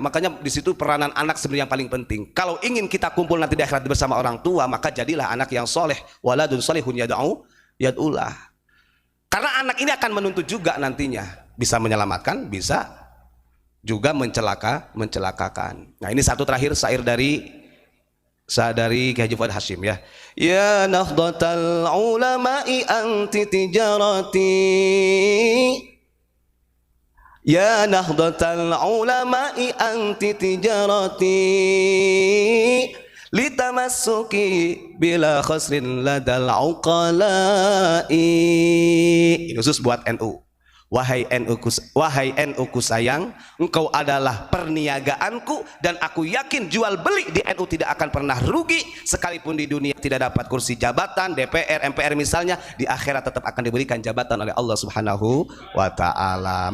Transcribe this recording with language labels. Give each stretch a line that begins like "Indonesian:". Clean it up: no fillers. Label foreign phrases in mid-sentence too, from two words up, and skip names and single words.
Indonesian: Makanya di situ peranan anak sebenarnya yang paling penting. Kalau ingin kita kumpul nanti di akhirat bersama orang tua, maka jadilah anak yang soleh.
Arabic: ولد صالح يدعو له.
Indonesian: Karena anak ini akan menuntut juga nantinya. bisa menyelamatkan, bisa juga mencelakakan. Nah, ini satu terakhir syair dari Ki Haji Fuad Hashim ya.
Arabic: يا نهضة العلماء أنت تجارتي، يا نهضة العلماء أنت تجارتي، لتمسكي بلا خسر لدى العقلاء.
Indonesian: Ini khusus buat NU. Wahai NU ku sayang, engkau adalah perniagaanku, dan aku yakin jual beli di NU tidak akan pernah rugi. Sekalipun di dunia tidak dapat kursi jabatan DPR, MPR misalnya, di akhirat tetap akan diberikan jabatan oleh Allah
Arabic: سبحانه وتعالى.